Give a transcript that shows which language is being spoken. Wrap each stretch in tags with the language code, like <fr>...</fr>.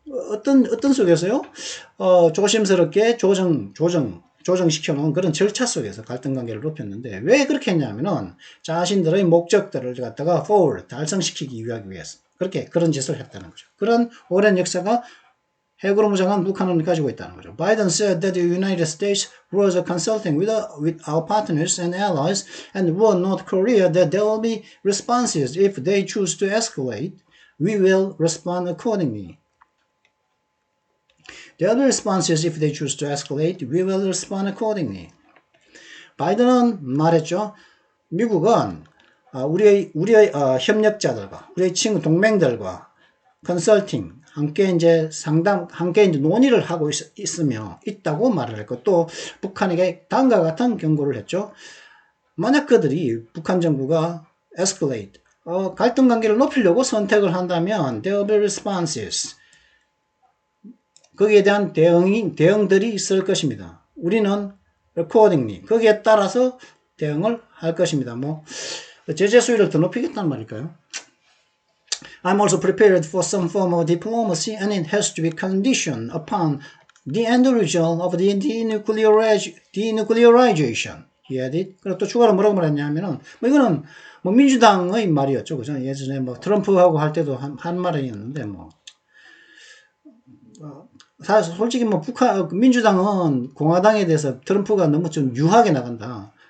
<ko>어떤 속에서요? 조심스럽게 조정시켜 놓은 그런 절차 속에서 갈등 관계를 높였는데 왜 그렇게 했냐면은 자신들의 목적들을 갖다가 forward, 달성시키기 위해서 그런 짓을 했다는 거죠. 그런 오랜 역사가 핵으로 무장한 북한은 가지고 있다는 거죠.</ko> <en>Biden said that the United States was consulting with our partners and allies and warned North Korea that there will be responses if they choose to escalate. We will respond accordingly. There will be responses if they choose to escalate. We will respond accordingly.</en> <ko>바이든은 말했죠. 미국은 우리의 협력자들과 우리의 친구 동맹들과 컨설팅 함께 이제 논의를 하고 있다고 말을 했고 또 북한에게 다음과 같은 경고를 했죠. 만약 북한 정부가 escalate, 갈등 관계를 높이려고 선택을 한다면</ko> <en>there will be responses.</en> <ko>거기에 대한 대응들이 있을 것입니다. 우리는 accordingly, 거기에 따라서 대응을 할 것입니다. 제재 수위를 더 높이겠다는 말일까요?</ko> <en>I'm also prepared for some form of diplomacy, and it has to be conditioned upon the end result of the denuclearization.</en> <ko>그리고 또 추가로 뭐라고 말했냐면은, 뭐 이거는 뭐 민주당의 말이었죠. 그죠? 예전에 뭐 트럼프하고 할 때도 한 말이었는데, 뭐. 사실 솔직히 뭐 민주당은 공화당에 대해서 트럼프가 너무 좀 유하게 나간다.</ko>